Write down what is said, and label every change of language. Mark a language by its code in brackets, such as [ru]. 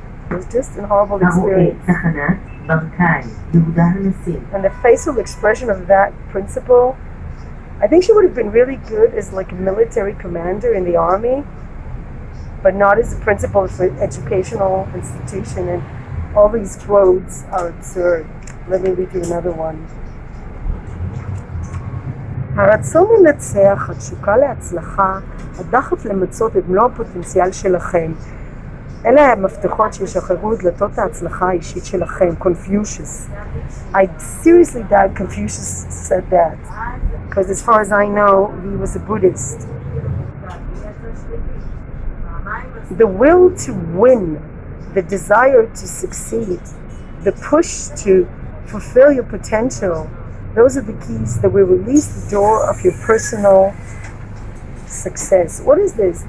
[en] It was just a horrible experience. And the facial expression of that principal, I think she would have been really good as like a military commander in the army, but not as a principal of an educational institution. And all these quotes are absurd. Let me read you another one. [he] הרצון לנצח, התשוקה להצלחה, הדחף למצות את מלוא הפוטנציאל שלכם. אלה המפתחות שישחררו את דלתות ההצלחה האישית שלכם. [en] Confucius. I seriously doubt Confucius said that, because as far as I know, he was a Buddhist. The will to win, the desire to succeed, the push to fulfill your potential, those are the keys that will release the door of your personal success. What is this?